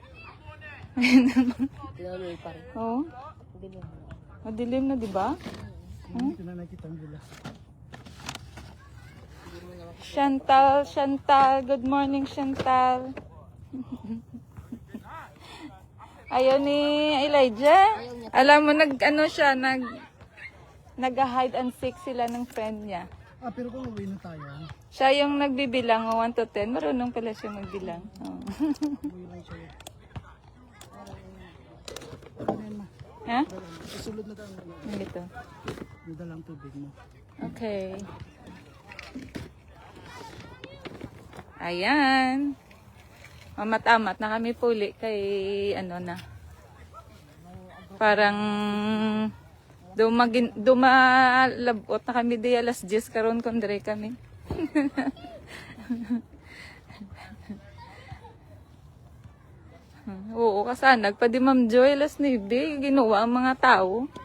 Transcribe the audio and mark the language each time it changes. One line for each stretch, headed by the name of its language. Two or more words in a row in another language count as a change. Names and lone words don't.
Filipino: Oh. Madilim na, di ba? Chantal.
English: Good morning, Chantal.
Hiligaynon: Ayaw ni Elijah.
Filipino: Alam mo, nag-
English: hide and seek
Filipino: sila ng friend niya. Pero kung uwi na tayo. Siya yung nagbibilang, 1 to 10. Marunong pala siya magbilang. Oh. Ha? Susunod na tayo. Ito. Dito lang tubig mo. Okay. Ayan.
Hiligaynon: Mamat-amat na kami puli kay parang dumalabot na kami di alas 10 karon kundre kami. Oo, kasanag pa di Ma'am Joy alas 9 ginawa ang mga tao.